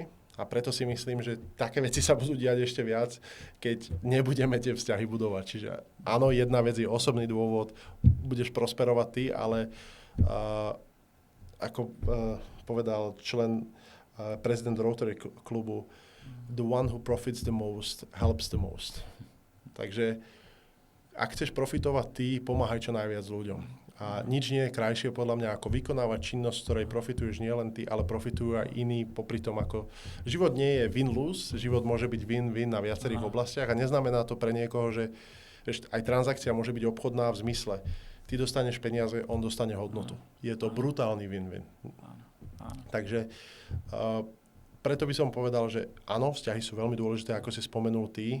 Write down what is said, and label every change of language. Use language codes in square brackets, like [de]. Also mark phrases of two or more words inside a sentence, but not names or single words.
[sk] A preto si myslím, že také veci sa budú diať ešte viac, keď nebudeme tie vzťahy budovať. Čiže áno, jedna vec je osobný dôvod, budeš prosperovať ty, ale ako povedal prezident Rotary klubu, [en] the one who profits the most helps the most. [sk] Takže ak chceš profitovať ty, pomáhaj čo najviac ľuďom. A nič nie je krajšie podľa mňa ako vykonávať činnosť, ktorej profituješ nielen ty, ale profitujú aj iní popri tom, ako život nie je win-lose, život môže byť win-win na viacerých oblastiach a neznamená to pre niekoho, že aj transakcia môže byť obchodná v zmysle. Ty dostaneš peniaze, on dostane hodnotu. Je to brutálny win-win. Takže preto by som povedal, že áno, vzťahy sú veľmi dôležité, ako si spomenul ty.